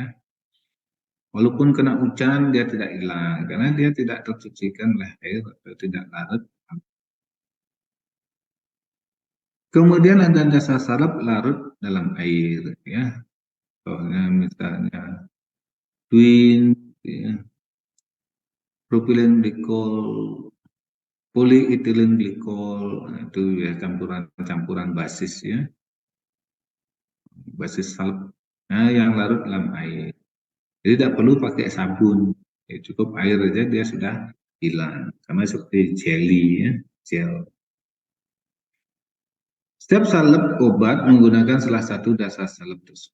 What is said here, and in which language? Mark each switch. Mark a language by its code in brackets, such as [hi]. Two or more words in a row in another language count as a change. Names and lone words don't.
[id] Walaupun kena hujan dia tidak hilang karena dia tidak tercucikan oleh air atau tidak larut. Kemudian ada dasar salep larut dalam air ya. Contohnya misalnya twin ya, propylene glycol, polyethylene glycol, itu ya campuran basis ya. Basis salep. Nah, yang larut dalam air. Jadi tidak perlu pakai sabun, ya, cukup air saja dia sudah hilang. Sama seperti jelly ya, gel. Setiap salep obat menggunakan salah satu dasar salep tersebut.